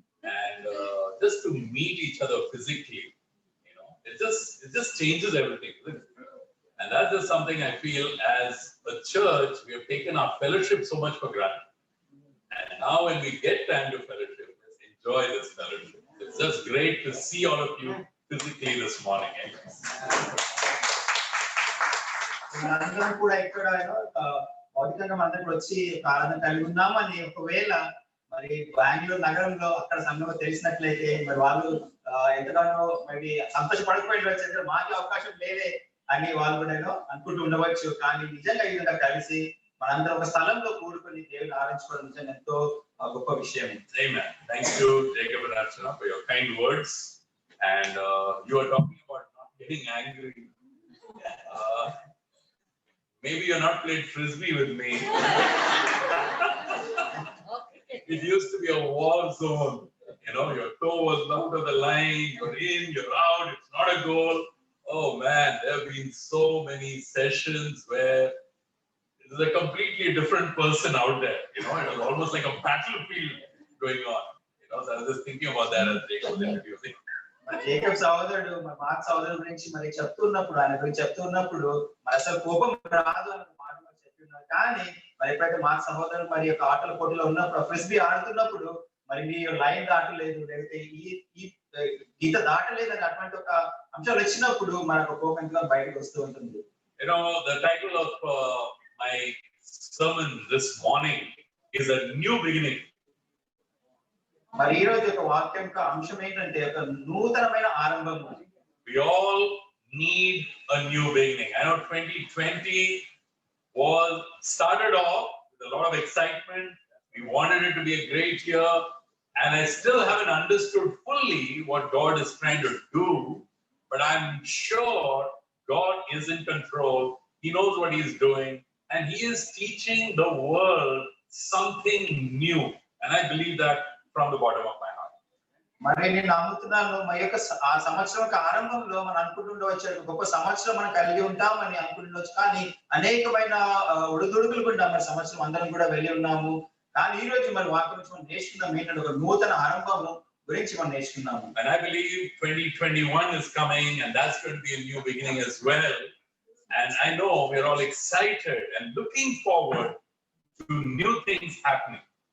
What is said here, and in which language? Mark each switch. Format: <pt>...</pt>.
<en>And just to meet each other physically, you know, it just changes everything, isn't it? And that's just something I feel as a church, we have taken our fellowship so much for granted. And now when we get time to fellowship, let's enjoy this fellowship. It's just great to see all of you physically this morning.</en> <te>మనందరం కూడా ఇక్కడ భౌతికంగా మనందరం వచ్చి ఆరాధన కలిగి ఉన్నామని ఒకవేళ మరి బెంగళూరు నగరంలో అక్కడ సంఘం తెలిసినట్లయితే మరి వాళ్ళు ఎంతగానో మరి సంతోషపడకపోయిన మాకే అవకాశం లేదే అని వాళ్ళు కూడా అనుకుంటూ ఉండవచ్చు. కానీ నిజంగా ఈ విధంగా కలిసి మనందరం ఒక స్థలంలో కూడుకొని దేవుని ఆరాధించుకోవడం నిజంగా ఎంతో గొప్ప విషయం.</te> <en>Amen. Thank you, Jacob and Archana, for your kind words. And you are talking about not getting angry. Maybe you're not played frisbee with me. It used to be a war zone. You know, your toe was out of the line, you're in, you're out, it's not a goal. Oh man, there have been so many sessions where it is a completely different person out there. You know, it was almost like a battlefield going on. You know, so I was just thinking about that as Jacob was introducing.</en> <te>Jacob సహోదరుడు మరి mark సహోదరుడు గురించి మరి చెప్తున్నప్పుడు ఆయన గురించి చెప్తున్నప్పుడు మరి అసలు కోపం రాదు అన్న మాట మరి చెప్తున్నారు. కానీ మరి ఎప్పుడైతే మార్క్ సహోదరుడు మరి యొక్క ఆటల పోటీలో ఉన్నప్పుడు ఫ్రిస్బీ ఆడుతున్నప్పుడు మరి మీ లైన్ దాటలేదు లేకపోతే ఈ గీత దాటలేదు అని అటువంటి ఒక అంశాలు వచ్చినప్పుడు మనకు కోపం బయటకు వస్తూ ఉంటుంది.</te> <en>You know, the title of my sermon this morning is A New Beginning.</en> <te>మరి ఈ రోజు ఒక వాక్యం యొక్క అంశం ఏంటంటే ఒక నూతనమైన ఆరంభం.</te> <en>We all need a new beginning. I know 2020 was started off with a lot of excitement. We wanted it to be a great year, and I still haven't understood fully what God is trying to do, but I'm sure God is in control. He knows what He is doing, and He is teaching the world something new. And I believe that from the bottom of my heart.</en> <te>మరి నేను నమ్ముతున్నాను మా యొక్క ఆ సంవత్సరం యొక్క ఆరంభంలో మనం అనుకుంటుండవచ్చు గొప్ప సంవత్సరం మనం కలిగి ఉంటామని అనుకుంటుండవచ్చు. కానీ అనేకమైన ఒడిదుడుకులు కూడా మరి సంవత్సరం అందరం కూడా వెళ్ళి ఉన్నాము. కానీ ఈ రోజు మరి వాక్యం నుంచి మనం నేర్చుకున్నాం ఏంటంటే ఒక నూతన ఆరంభము గురించి మనం నేర్చుకున్నాము.</te> <en>And I believe 2021 is coming, and that's going to be a new beginning as well. And I know we're all excited and looking forward to new things happening.</en>